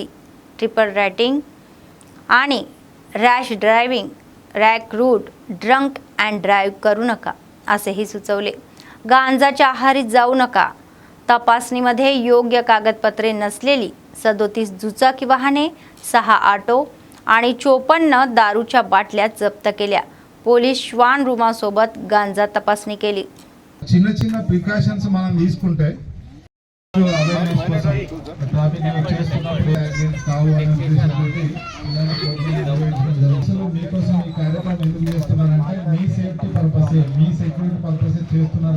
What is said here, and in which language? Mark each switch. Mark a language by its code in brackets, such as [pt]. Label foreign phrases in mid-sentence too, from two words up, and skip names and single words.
[en] triple writing [mr] आणि [en] rash driving, rack route, drunk and drive [mr] करू नका असेही सुचवले. गांजाच्या आहारी जाऊ नका. तपासणीमध्ये योग्य कागदपत्रे नसलेली 37 दुचाकी वाहने, 6 ऑटो आणि 54 दारूच्या बाटल्या जप्त केल्या. पोलीस श्वान रूमा सोबत गांजा तपासणी केली. [te] చిన్న చిన్న ప్రికాషన్స్ మనం తీసుకుంటే అవేర్నెస్ కోసం ట్రాఫిక్ చేస్తున్నప్పుడు యాక్సిడెంట్స్ కావు అనే ఉద్దేశంతో అసలు మీకోసం ఈ కార్యక్రమం ఎందుకు చేస్తున్నారంటే మీ [en] safety purpose, [te] మీ [en] security purpose [te] చేస్తున్నారు.